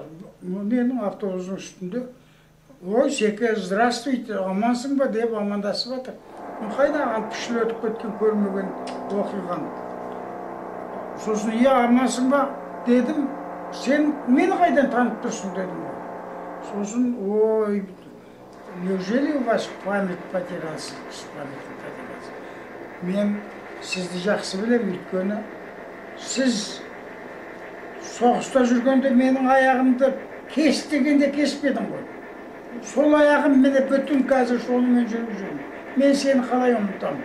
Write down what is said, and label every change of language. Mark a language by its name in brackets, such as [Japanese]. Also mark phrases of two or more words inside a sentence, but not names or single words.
[Kazakh] Менің автобустың үстінде. Ой, Секе, здравствуйте, амансың ба деп амандасып жатыр. Қайда 60 жыл өтіп кеткен көрмеген оқиған. Сосын, амансың ба дедім. Сен мені қайдан танып тұрсың дедім. Сосын, ой, [Russian] неужели у вас память потерялся? [Kazakh] Мен сізді жақсы білем, өйткені сіз соғыста жүргенде менің аяғымды кес дегенде кеспедің ғой. Сол аяғым мені бүтін қазір солымен жүріп жүрмін. Мен сені қалай ұмытамын?